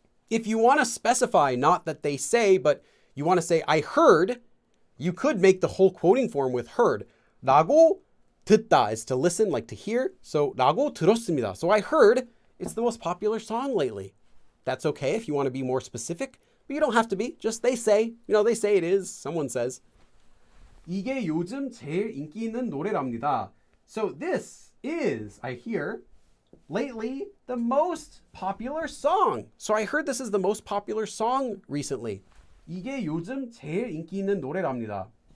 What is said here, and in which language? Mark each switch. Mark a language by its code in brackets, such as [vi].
[en] If you want to specify not that they say, but you want to say I heard, you could make the whole quoting form with heard. [ko] 라고 듣다 [en] is to listen, like to hear. So [ko] 라고 들었습니다. [en] So I heard it's the most popular song lately. That's okay if you want to be more specific, but you don't have to be. Just they say, they say it is. Someone says. [ko] 이게 요즘 제일 인기 있는 노래랍니다. [en] So this is, I hear, lately the most popular song. So I heard this is the most popular song recently. [ko] 이게 요즘 제일 인기 있는 노래랍니다.